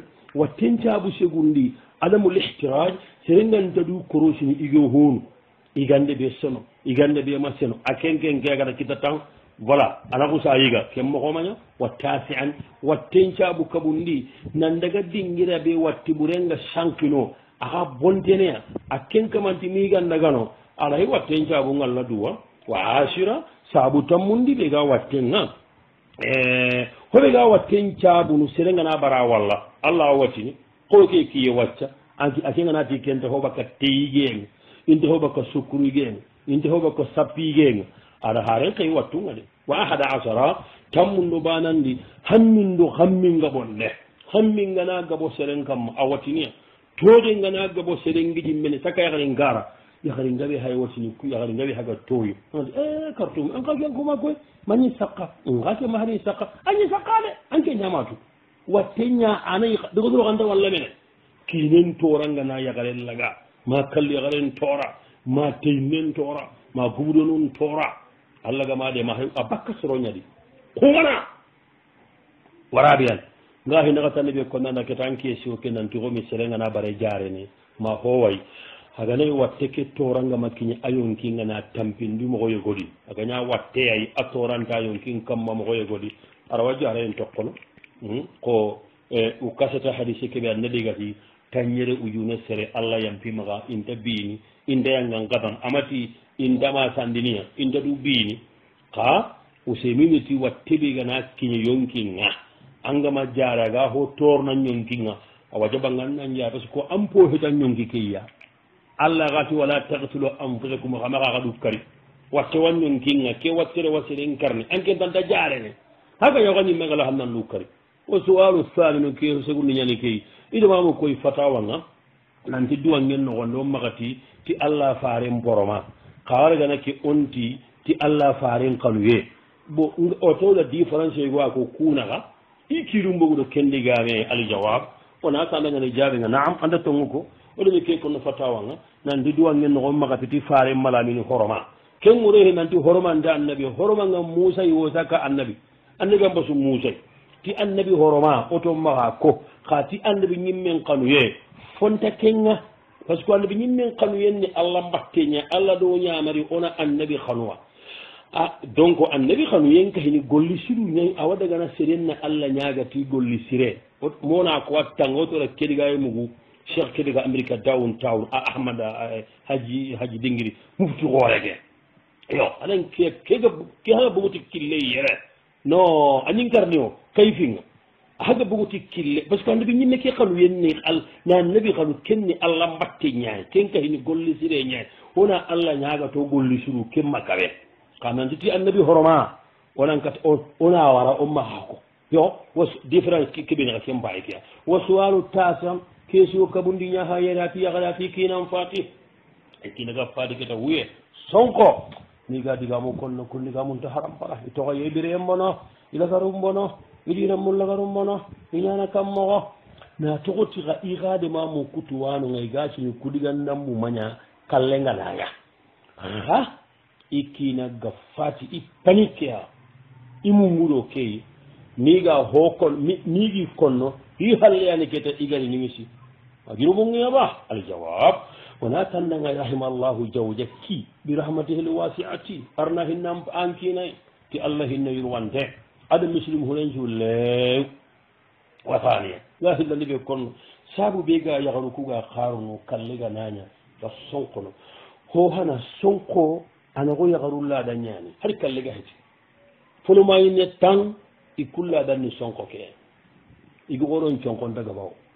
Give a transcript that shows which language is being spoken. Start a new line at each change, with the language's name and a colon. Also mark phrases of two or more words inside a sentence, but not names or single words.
Soninke: wattencabu segundi adamu lihtiraj serenganta du korosini igo honu igande ɓe seno igande ɓe ma seno a kenken kegata kita tan voilà anaku sa yiga ken mogomaña wa tasian wattencabu kaɓundi nan daga dingira ɓe watti ɓurenga sankino aka bonteneya a kenkamanti migandagano aɗayi wattencabu ngalla duwa wa asira saabu tammundi ɓe ga wattenga hoɓe ga wattencabunu serengana bara walla allah wattini koke kiye wacca a kenganati kente hoɓaka teyigeenga inte hoɓaka sukkurugeenga inte hoɓaka sappigeenga aɗa haren kay wattunga de wa ahada asara tammundo banandi hammindo hamminga ɓonne hammingana gabo seren kamma a wattiniya toɗe ngana gabo serengiji mene saka yakari ngara yakari ngawi hay watini yakari ngawi haga toyo kartum an kakenkoma koy mañi sakka ngake mahani sakka añi sakkade anke ñamatu watteña anayi dogodoro kanta walla mene kinen torangana yakaren laga ma kalli yakaren tora ma teynen tora ma gubuɗo nun tora allah gamaɗe ma a bakka soroñadi kuwana waraɓeyan nga hinaka tanne ɓe konnana keta an keesio ke nanti komi serengana bare jarene ma howay haganayi watte ke toranga makkiñe a yonkingana tampindi mogoye godi agaña watteyay a toranta yonkin kamma mogoye godi arawa jaren tokkono ko u kasata hadise keɓe an naɗigati tañere ujune sere allah yampimaga inta biini indayangan gadan amati indama sandiniya inda du biini ka useminiti watteɓegana kiñe yonkinga angama jaraga ho tornan yonkinga awa jaɓangannan jaa
French: par ce que
Soninke: an po hetan yonki keyya allah gati
Arabic: ولا تقتلوا أنفسكم
Soninke: xamaxaxa ɗu kari watte wan yonkinga ke wattere waseren karne anke tanta jarene haga yoxañimmengala xam nan ɗu kari o suwalu famino ke segundi ñani key idamamo koy fatawanga nanti duwangen noxonde o maxati ti allah faren poroma xawaragana ke onti ti allah faren kanuye bo o towla différence yogoa ko kunaxa i kirum mboguɗo kendigame aljawab wona kandagani jaɓenga naam anda tongu ko oɗomi ke kono fatawanga nanti duwangen noxon maxati ti faren malamini horoma ken ŋurehe nanti horomante annabi horomanga musa yosaka annabi annabi an basu musay ti annabi horoma oto maxa ko xa ti annabi ñimmen kanuye fonta kenga
French: parce que
Soninke: annabi ñimmen kanuyen ni allah mbatteña allah ɗo ñamari ona annabi xanuwa a donc annabi xanuyen kahini golli siru ñay awa dagana serenna allah ñagati golli sire mona ko wattanga otora keɗiga e mugu cheikh keɗiga amérique down town a ahmad haji dingiri mufti xooreke yo aɗan ke haga boguti kille yere non añin karni o kayfinga haga boguti kille
French: parce que
Soninke: annabi ñimme ke xanu yenni na annabi xanu kenni allah mbatte ñaay ken kahini golli sire ñaay wona allah ñagato golli siru ken makawe ka nanditi annabi horoma onan kat ona wara o mahako yo was différence keɓeneka ken mbaye keya wa suwalu tasam keesio kabundi ñaha yerati yakarati kinan fati e kinaga fati keta wuye sonko ni ga digamo konno konnigamum to haram para i toxa yeɓire en mbono i lagarum mbono i ɗinan mum lagarum mbono i ñana kam moxo na toxoti xa i xadema mo kutuwanonga i ga sini kuɗigannan mu maña kallenganaya a i kinaga fati i panique a i mumuɗo key niga ho kon nigi konno i halleyani keta igari nimisi agirumogeaba aljawab wona tannanga rahimallahu jawja ki
Arabic: برحمته الواسعة
Soninke: arna hinnam an kinay ti allah hinna yurwante aɗa muslim hunencu lew wataniya ga hillandi ɓe konno saabu ɓe ga yahru kuga haruno kallega naña ga sonkono ho hana sonko anago yahrullaɗa ñani har kallega heti fonomayine tan i kullaɗanni sonko ke igi oɗon conkon daga baw